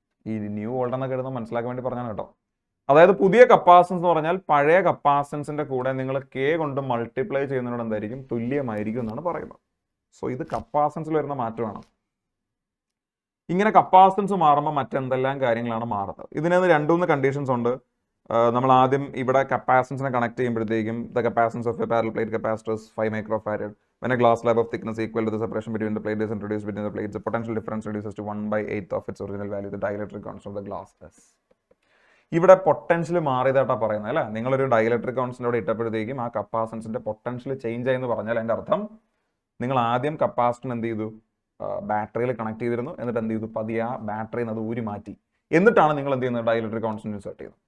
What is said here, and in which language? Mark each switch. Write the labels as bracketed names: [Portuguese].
[Malayalam] ഈ new old എന്നൊക്കെ എഴുതുന്നത് മനസ്സിലാക്കാൻ വേണ്ടി പറഞ്ഞാണ് കേട്ടോ. അതായത് പുതിയ കപ്പാസിറ്റൻസ് എന്ന് പറഞ്ഞാൽ പഴയ കപ്പാസിറ്റൻസിന്റെ കൂടെ നിങ്ങൾ കെ കൊണ്ട് മൾട്ടിപ്ലൈ ചെയ്യുന്നതിനോട് എന്തായിരിക്കും, തുല്യമായിരിക്കും എന്നാണ് പറയുന്നത്. സോ ഇത് കപ്പാസിറ്റൻസിൽ വരുന്ന മാറ്റമാണ്. ഇങ്ങനെ കപ്പാസിറ്റൻസ് മാറുമ്പോൾ മറ്റെന്തെല്ലാം കാര്യങ്ങളാണ് മാറുന്നത്? ഇതിനകത്ത് 2-3 കണ്ടീഷൻസ് ഉണ്ട്. നമ്മൾ ആദ്യം ഇവിടെ കപ്പാസിറ്റൻസിനെ കണക്ട് ചെയ്യുമ്പോഴത്തേക്കും [English] The capacitance of a parallel plate capacitor is 5 microfarad. When a glass slab of thickness equal to the separation between the plate is introduced between the plates, the potential difference reduces to 1/8 of its original value. The dielectric constant of the glass is. [Malayalam] ഇവിടെ potential മാറിയതായിട്ടാണ് പറയുന്നത് അല്ലേ. നിങ്ങളൊരു dielectric constant ഇട്ടപ്പോഴത്തേക്കും ആ കപ്പാസിറ്റൻസിന്റെ potential change ആയെന്ന് പറഞ്ഞാൽ അതിന്റെ അർത്ഥം നിങ്ങൾ ആദ്യം കപ്പാസിറ്റർ എന്ത് ചെയ്തു, ബാറ്ററിയിൽ കണക്ട് ചെയ്തിരുന്നു. എന്നിട്ട് എന്ത് ചെയ്തു, പതിയെ ആ ബാറ്ററിയിൽ നിന്ന് അത് ഊരി മാറ്റി. എന്നിട്ടാണ് നിങ്ങൾ എന്ത് ചെയ്യുന്നത്, ഡയലക്ട്രിക് കോൺസ്റ്റന്റ് ഇൻസേർട്ട് ചെയ്യുന്നത്.